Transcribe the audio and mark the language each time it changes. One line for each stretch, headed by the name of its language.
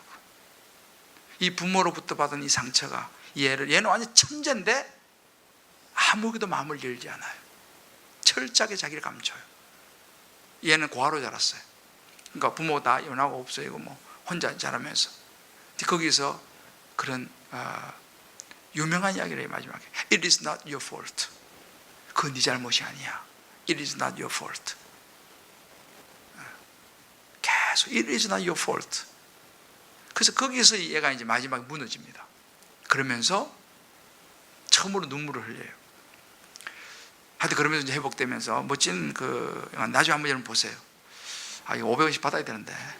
Korean: 결국 이 부모로부터 받은 이 상처가 얘는 완전 천재인데 아무에게도 마음을 열지 않아요. 철저하게 자기를 감춰요. 얘는 고아로 자랐어요. 그러니까 부모 다 연하고 없어지고 혼자 자라면서 거기서 그런 유명한 이야기를 해요. 마지막에
English: It is not your fault.
Korean: 그건 네 잘못이 아니야.
English: It is not your fault.
Korean: 계속
English: It is not your fault.
Korean: 그래서 거기서 얘가 이제 마지막에 무너집니다. 그러면서 처음으로 눈물을 흘려요. 하여튼 그러면서 이제 회복되면서 멋진 나중에 한번 여러분 보세요. 이거 500원씩 받아야 되는데.